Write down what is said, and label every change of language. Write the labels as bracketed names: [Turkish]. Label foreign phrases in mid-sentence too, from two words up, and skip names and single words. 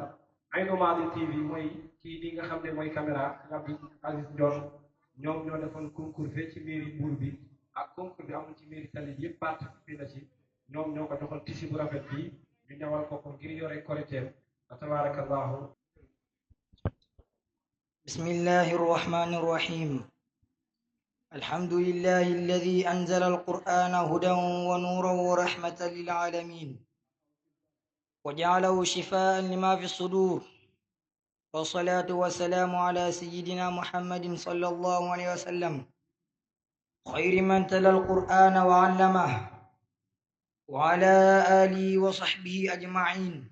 [Wolof] Aynou Mady TV mooy kii di nga xam ne mooy caméra Abdou Aziz Ndione ñoom ñoo defoon concours fee ci mairie Mbour bi ak concours bi amul ci mairie Saly yëpp participé na ci ñoom ñoo ko doxal tissu bu rafet bi ñu ñawal ko ko ngir yore koriteem tabarakallahu. [Arabic] بسم الله الرحمن الرحيم الحمد لله الذي أنزل القرآن هدى ونورا ورحمة للعالمين وجعله شفاء لما في الصدور والصلاة والسلام على سيدنا محمد صلى الله عليه وسلم خير من تلا القرآن وعلمه وعلى آله وصحبه أجمعين.